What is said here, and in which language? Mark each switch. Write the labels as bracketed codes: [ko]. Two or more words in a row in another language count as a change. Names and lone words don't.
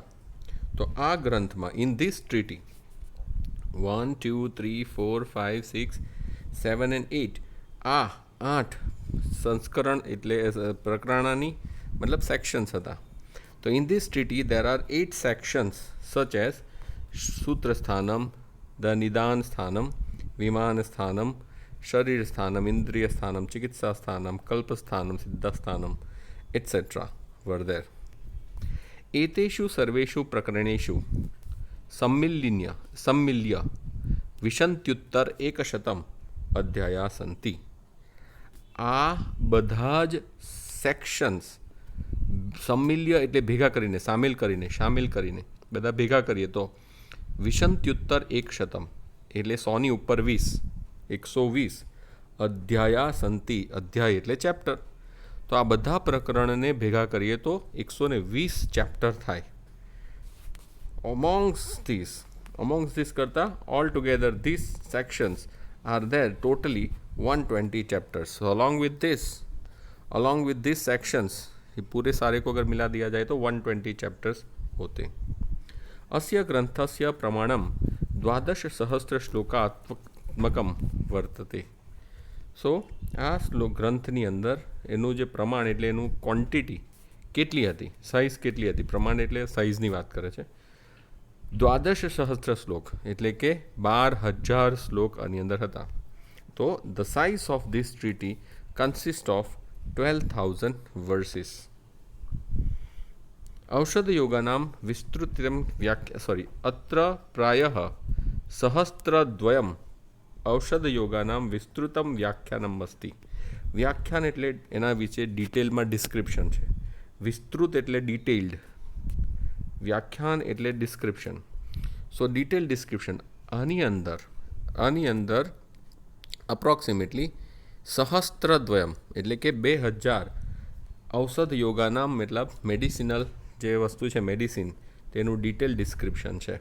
[gu] તો આ ગ્રંથમાં [en] in this treaty [gu] 1, 2, 3, 4, 5, 6, 7 and 8 આ 8 સંસ્કરણ એટલે પ્રકરણાની મતલબ સેક્શન્સ હતા. [en] તો in this treaty there are 8 sections such as सूत्रस्थानम, द निदान स्थानम, विमान स्थानम, शरीर स्थानम, इंद्रिय स्थानम, चिकित्सा स्थानम, कल्प स्थानम, सिद्ध स्थानम etcetera were there. [sa] एतेषु सर्वेषु प्रकरणेषु सम्मिल्य विशन्त्युत्तर 100 अध्याया सन्ति. [gu] आ બધા જ સેક્શન્સ सम्मिल्य એટલે ભેગા કરીને, શામેલ કરીને બધા ભેગા કરીએ તો વિશંત્યુત્તર 100 એટલે 100ની ઉપર 20, 120 [sa] अध्याया सन्ति, [gu] અધ્યાય એટલે ચેપ્ટર. તો આ બધા પ્રકરણને ભેગા કરીએ તો 120 ચેપ્ટર થાય. [en] amongst this [gu] કરતાં [en] all together these sections are there totally 120 चैप्टर्स. So along with these sections [hi] ये पूरे सारे को अगर मिला दिया जाए तो 120 चैप्टर्स होते. [sa] अस्य ग्रंथस्य प्रमाणम 12,000 श्लोकात्मकम वर्तते. [gu] सो आ ગ્રંથની અંદર એનું જે પ્રમાણ એટલે એનું ક્વોન્ટિટી કેટલી હતી, સાઇઝ કેટલી હતી. પ્રમાણ એટલે સાઇઝની વાત કરે છે. 12,000 શ્લોક એટલે કે 12,000 શ્લોક આની અંદર હતા. [en] તો the size of this treaty consist of 12,000 verses. [sa] औषध योगानां विस्तृतं अत्र प्रायः सहस्त्रद्वयम् औषध योगानां विस्तृतं व्याख्यानम् अस्ति. [gu] व्याख्यान એટલે એના વિશે ડિટેલમાં ડિસ્ક્રિપ્શન છે. વિસ્તૃત એટલે ડિટેલ્ડ, વ્યાખ્યાન એટલે ડિસ્ક્રિપ્શન. [en] so detail description [gu] આની અંદર અપ્રોક્સિમેટલી સહસ્ત્રદ્વયમ એટલે કે 2000 [sa] औषध योगानाम् [gu] મતલબ મેડિસિનલ જે વસ્તુ છે મેડિસિન તેનું ડિટેલ ડિસ્ક્રિપ્શન છે.